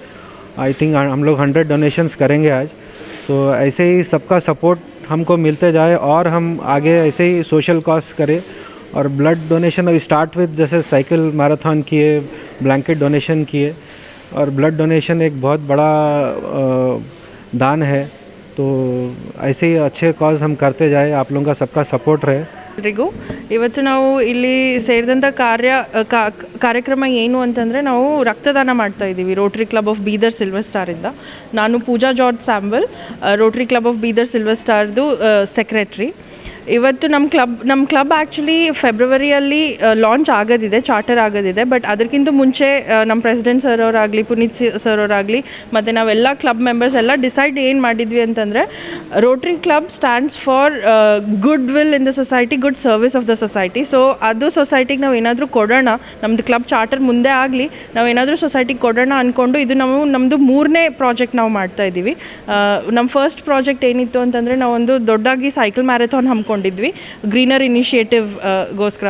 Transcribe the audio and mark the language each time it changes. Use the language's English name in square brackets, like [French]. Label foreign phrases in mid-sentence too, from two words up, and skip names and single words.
[English] I think [Hindi] हम लोग 100 डोनेशंस करेंगे आज। तो ऐसे ही सबका सपोर्ट हमको मिलते जाए और हम आगे ऐसे ही [English] social cause [Hindi] करें। और [English] blood donation [Hindi] अभी [English] start with [Hindi] जैसे [English] cycle marathon [Hindi] किए, [English] blanket donation [Hindi] किए, और [English] blood donation [Hindi] एक बहुत बड़ा दान है। तो ऐसे ही अच्छे कॉज हम करते जाए, आप लोगों का सबका सपोर्ट रहे। [Kannada] ಎಲ್ರಿಗೂ ಇವತ್ತು ನಾವು ಇಲ್ಲಿ ಸೇರಿದಂಥ ಕಾರ್ಯಕ್ರಮ ಏನು ಅಂತಂದರೆ, ನಾವು ರಕ್ತದಾನ ಮಾಡ್ತಾ ಇದ್ದೀವಿ ರೋಟರಿ ಕ್ಲಬ್ ಆಫ್ ಬೀದರ್ ಸಿಲ್ವರ್ ಸ್ಟಾರಿಂದ. ನಾನು ಪೂಜಾ ಜಾರ್ಜ್ ಸ್ಯಾಂಬಲ್, ರೋಟರಿ ಕ್ಲಬ್ ಆಫ್ ಬೀದರ್ ಸಿಲ್ವರ್ ಸ್ಟಾರ್ದು ಸೆಕ್ರೆಟ್ರಿ. ಇವತ್ತು ನಮ್ಮ [English] club actually [Kannada] ಫೆಬ್ರವರಿಯಲ್ಲಿ ಲಾಂಚ್ ಆಗೋದಿದೆ, ಚಾರ್ಟರ್ ಆಗೋದಿದೆ. ಬಟ್ ಅದಕ್ಕಿಂತ ಮುಂಚೆ ನಮ್ಮ ಪ್ರೆಸಿಡೆಂಟ್ ಸರ್ ಅವರಾಗಲಿ, ಪುನೀತ್ ಸರ್ ಅವರಾಗಲಿ, ಮತ್ತು ನಾವೆಲ್ಲ [English] club members [Kannada] ಎಲ್ಲ ಡಿಸೈಡ್ ಏನು ಮಾಡಿದ್ವಿ ಅಂತಂದರೆ, [English] Rotary club stands for good will in the society, good service of the society. [Kannada] ಸೊ ಅದು ಸೊಸೈಟಿಗೆ ನಾವು ಏನಾದರೂ ಕೊಡೋಣ, ನಮ್ಮದು [English] club charter [Kannada] ಮುಂದೆ ಆಗಲಿ, ನಾವು ಏನಾದರೂ ಸೊಸೈಟಿಗೆ ಕೊಡೋಣ ಅಂದ್ಕೊಂಡು ಇದು ನಮ್ಮದು 3ನೇ ಪ್ರಾಜೆಕ್ಟ್ ನಾವು ಮಾಡ್ತಾಯಿದ್ದೀವಿ. ನಮ್ಮ [English] first project [Kannada] ಏನಿತ್ತು ಅಂತಂದರೆ, ನಾವೊಂದು ದೊಡ್ಡದಾಗಿ [English] cycle marathon [Kannada] ಹಮ್ಮಿಕೊಂಡಿದ್ವಿ [English] greener initiativeಗೋಸ್ಕರ.